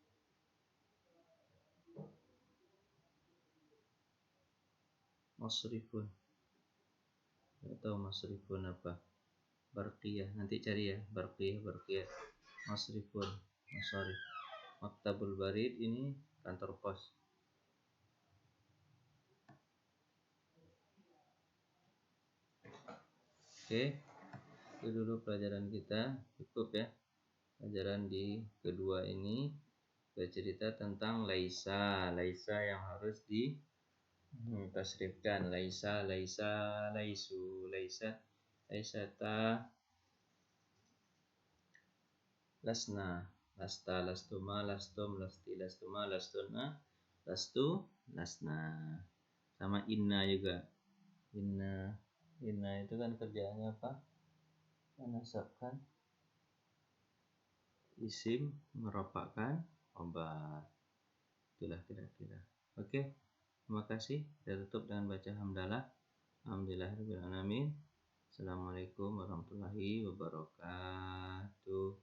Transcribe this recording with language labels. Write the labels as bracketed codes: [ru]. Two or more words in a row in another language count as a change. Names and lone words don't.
[id] Masrifun. Enggak tahu masrifun apa. Barqiyah, nanti cari ya. Barqiyah. [ar] مصرف، مصارف. مكتب البريد [id] ini kantor pos. Oke, itu dulu pelajaran kita. Cukup ya. Pelajaran di kedua ini bercerita tentang laisa yang harus di tasrifkan. [ar] ليس، ليسوا، ليستا، لسن، لست، لستما، لستم، لست، لستما، لستن، لست، لسنا. [id] Sama inna juga. Inna itu kan kerjaannya apa? Menasabkan isim, merofakkan khabar. Itulah kira-kira. Oke. Terima kasih. Kita tutup dengan baca hamdalah. [ar] الحمد لله رب العالمين. السلام عليكم ورحمة الله وبركاته.